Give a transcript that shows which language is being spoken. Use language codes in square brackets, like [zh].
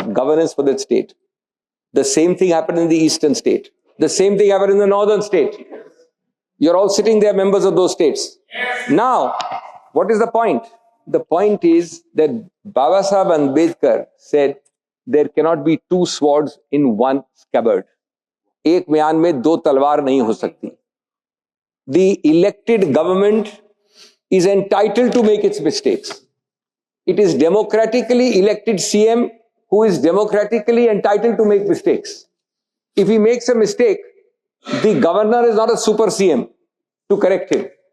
[en] Governance for that state. The same thing happened in the eastern state. The same thing happened in the northern state. You're all sitting there, members of those states. Now, what is the point? The point is that Babasaheb Ambedkar said there cannot be 2 swords in 1 scabbard. [hi] एक म्यान में 2 तलवार नहीं हो सकती. [en] The elected government is entitled to make its mistakes. It is democratically elected CM who is democratically entitled to make mistakes. If he makes a mistake, the governor is not a super CM to correct him.